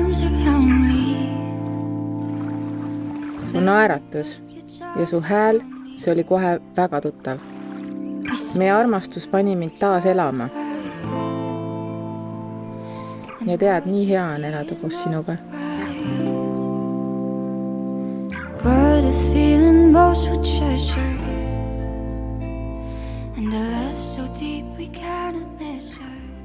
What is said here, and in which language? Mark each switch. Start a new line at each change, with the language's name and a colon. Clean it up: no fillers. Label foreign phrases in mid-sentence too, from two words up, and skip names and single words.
Estonian: Su naeratus ja su hääl, see oli kohe väga tuttav. Meie armastus pani mind taas elama. Ja tead, nii hea on elada koos sinuga.
English: Got a feeling most would treasure, and a love so deep we can't measure.